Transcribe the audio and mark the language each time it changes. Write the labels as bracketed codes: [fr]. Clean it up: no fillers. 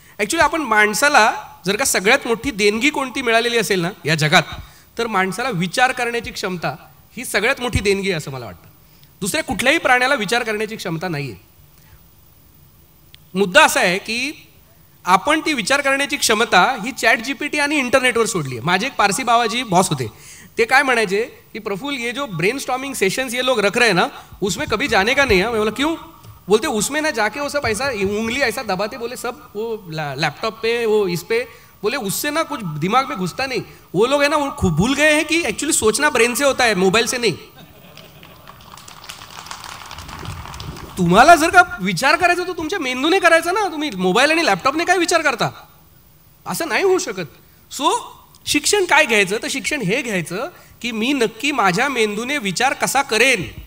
[mr] Actually आपण माणसाला जर का सगळ्यात मोठी देणगी कोणती मिळालेली असेल ना या जगात, तर माणसाला विचार करण्याची क्षमता ही सगळ्यात मोठी देणगी आहे असं मला वाटतं. दुसऱ्या कुठल्याही प्राण्याला विचार करण्याची क्षमता नाही आहे. मुद्दा असा आहे की आपण ती विचार करण्याची क्षमता ही चॅट जीपीटी आणि इंटरनेटवर सोडली आहे. माझे एक पारसी बाबाजी बॉस होते, ते काय म्हणायचे की प्रफुल्ल, [hi] ये जो ब्रेन स्टॉर्मिंग सेशंस ये लोग रख रहे हैं ना, उसमें कभी जाने का नहीं है. मैं बोला क्यों? बोलते उसमें ना जाके वो सब ऐसा उंगली ऐसा दबाते, बोले सब वो लैपटॉप पे, वो इस पे, बोले उससे ना कुछ दिमाग में घुसता नहीं. वो लोग है ना, वो खूब भूल गए हैं कि एक्चुअली सोचना ब्रेन से होता है, मोबाइल से नहीं. [mr] तुम्हाला जर का विचार करायचा तो तुमच्या मेंदूने करायचा ना, तुम्ही मोबाईल आणि लॅपटॉपने काय विचार करता, असं नाही होऊ शकत. सो शिक्षण काय घ्यायचं, तर शिक्षण हे घ्यायचं की मी नक्की माझ्या मेंदूने विचार कसा करेन.